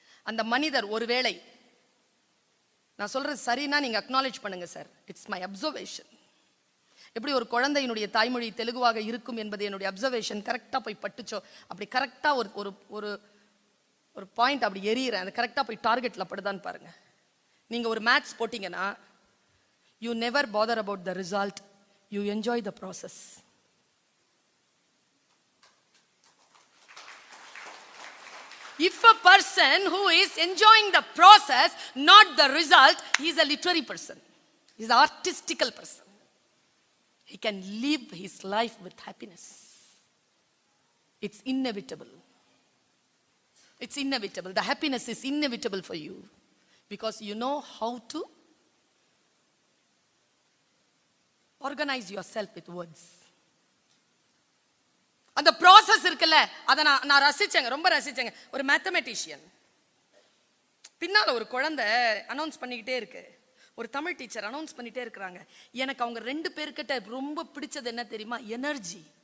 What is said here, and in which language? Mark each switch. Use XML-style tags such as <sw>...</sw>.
<ta>அந்த மனிதர் ஒருவேளை, நான் சொல்றது சரின்னா நீங்க அக்னாலேஜ் பண்ணுங்க சார்,</ta> <en>It's my observation.</en> <ta>எப்படி ஒரு குழந்தையினுடைய தாய்மொழி தெலுங்குவாக இருக்கும் என்பது என்னுடைய அப்சர்வேஷன் கரெக்டா போய் பட்டுச்சோ, அப்படி கரெக்டா ஒரு ஒரு ஒரு பாயிண்ட் அப்படி எரியறேன், அது கரெக்டா போய் டார்கெட்ல படுதான்னு பாருங்க. நீங்க ஒரு மேத்ஸ் போட்டீங்கன்னா,</ta> <en>you never bother about the result, you enjoy the process. If a person who is enjoying the process, not the result, he is a literary person, he is an artistical person. He can live his life with happiness. It's inevitable. It's inevitable. The happiness is inevitable for you because you know how to organize yourself with words.</en> <ta>அந்த process இருக்குல்ல, அதை நான் ரசிச்சேங்க, ரொம்ப ரசிச்சேங்க. ஒரு mathematician பின்னால ஒரு குழந்தை announce பண்ணிக்கிட்டே இருக்கு, ஒரு தமிழ் டீச்சர் அனௌன்ஸ் பண்ணிட்டே இருக்கிறாங்க. எனக்கு அவங்க 2 பேர்கிட்ட ரொம்ப பிடிச்சது என்ன தெரியுமா? எனர்ஜி.</ta>